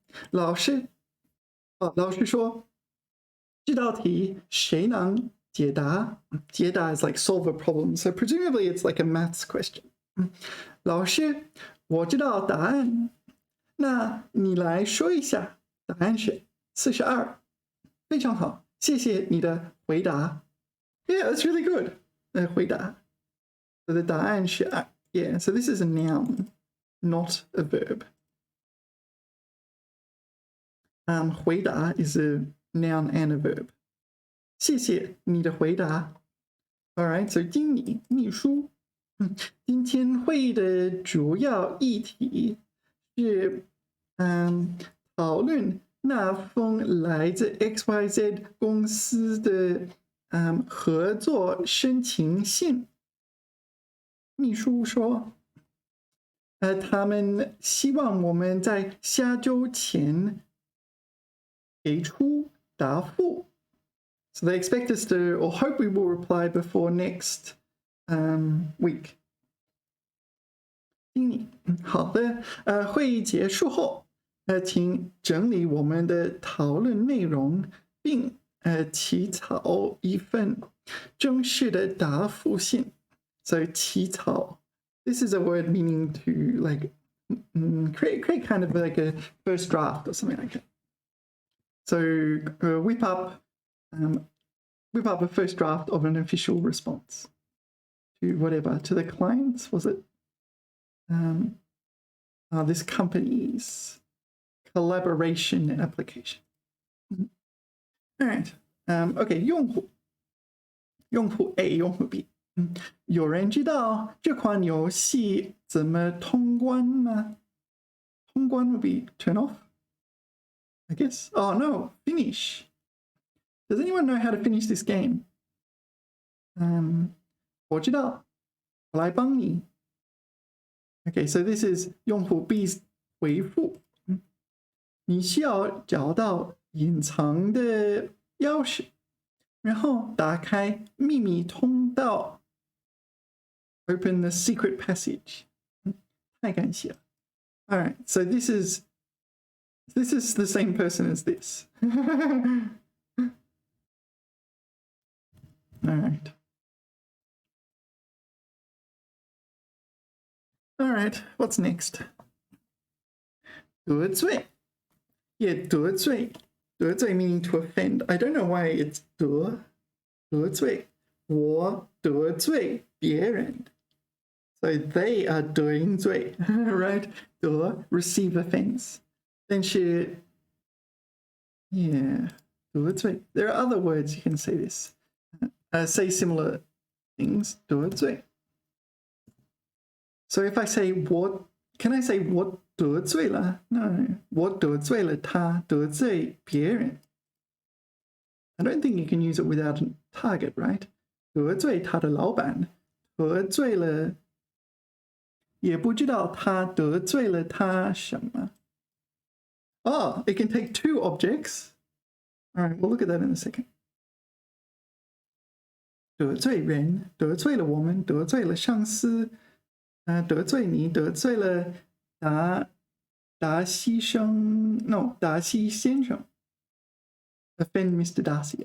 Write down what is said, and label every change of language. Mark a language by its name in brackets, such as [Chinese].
[Chinese] 老师说，这道题谁能解答？ [English] 解答 is like solve a problem, so presumably it's like a maths question. [Chinese] 老师，我知道答案，那你来说一下。答案是42。非常好，谢谢你的回答。 [English] Yeah, that's really good. 回答。So the [Chinese] 答案是2。 [English] Yeah, so this is a noun, not a verb. 回答 is a noun and a verb. [Chinese] 谢谢你的回答。 [English] All right, so 经理秘书。 [Chinese] 今天会议的主要议题是讨论那封来自 XYZ 公司的合作申请信。秘书说，他们希望我们在下周前给出答复。 [English] So they expect us to, or hope we will reply before next week. [Chinese] 经理，好的，会议结束后，请整理我们的讨论内容，并起草一份正式的答复信。 [English] So 起草 this is a word meaning to like create kind of like a first draft or something like that. So whip up a first draft of an official response to whatever, to the clients, was it? This company's collaboration application. All right. Okay, 用户 A, 用户 B. [Chinese] 有人知道这款游戏怎么通关吗？ [English] 通关 would be turn off, I guess. Oh no, finish. Does anyone know how to finish this game? [Chinese] 我知道，我来帮你。 [English] Okay, so this is 用户 B's 回复。 [Chinese] 你需要找到隐藏的钥匙，然后打开秘密通道。 [English] Open the secret passage. [Chinese] 太感谢了。 [English] All right, so this is the same person as this. All right. All right, what's next? 得罪.Yeah, 得罪. 得罪 meaning to offend. I don't know why it's 得罪. [Chinese] 我得罪别人. [English] So they are 得罪, right? 得 receive offense. Then she, yeah, [Chinese] 得罪. [English] There are other words you can say this. Say similar things. 得罪. So if I say what, can I say [Chinese] 我得罪了? No. 我得罪了他,得罪别人. [English] I don't think you can use it without a target, right? [Chinese] 得罪他的老板,得罪了也不知道他得罪了他什么. [English] Oh, it can take two objects. All right, we'll look at that in a second. [Chinese] 得罪人,得罪了我们,得罪了上司,得罪你,得罪了达西生, no, 达西先生. [English] Offend Mr. Darcy.